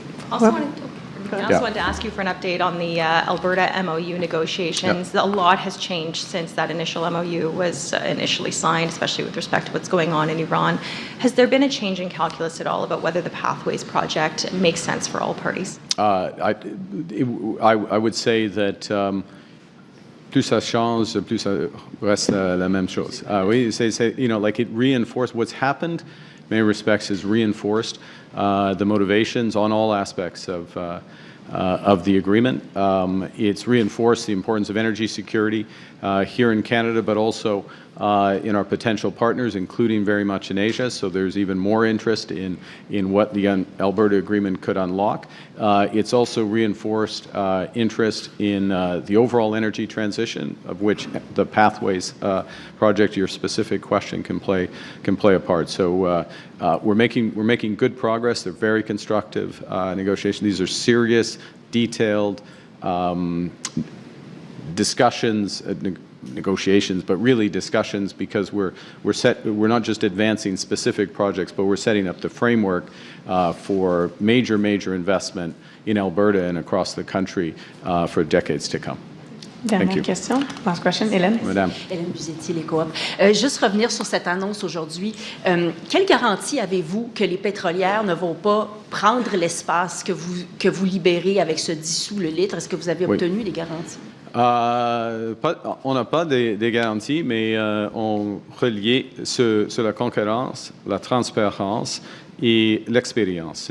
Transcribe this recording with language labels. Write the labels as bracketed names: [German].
[English] I also wanted to ask you for an update on the Alberta MOU negotiations. A lot has changed since that initial MOU was initially signed, especially with respect to what's going on in Iran. Has there been a change in calculus at all about whether the Pathways project makes sense for all parties? I would say that [French] plus ça change, plus ça reste la même chose. [English] Oui, like it reinforced what's happened. In many respects, has reinforced the motivations on all aspects of the agreement. It's reinforced the importance of energy security here in Canada, but also in our potential partners, including very much in Asia. So there's even more interest in what the Alberta Agreement could unlock. It's also reinforced interest in the overall energy transition, of which the Pathways project, your specific question, can play a part. So we're making good progress. They're very constructive negotiations. These are serious, detailed discussions. Negotiations, but really discussions, because we're not just advancing specific projects, but we're setting up the framework for major investment in Alberta and across the country for decades to come. [French] Dernière question. [English] Last question, [French] Hélène. Madame. Hélène Buzetti, les coop. Juste revenir sur cette annonce aujourd'hui. Quelle garantie avez-vous que les pétrolières ne vont pas prendre l'espace que vous libérez avec ce 10 sous le litre? Est-ce que vous avez obtenu des garanties? On n'a pas des garanties, mais on reliait sur la concurrence, la transparence et l'expérience.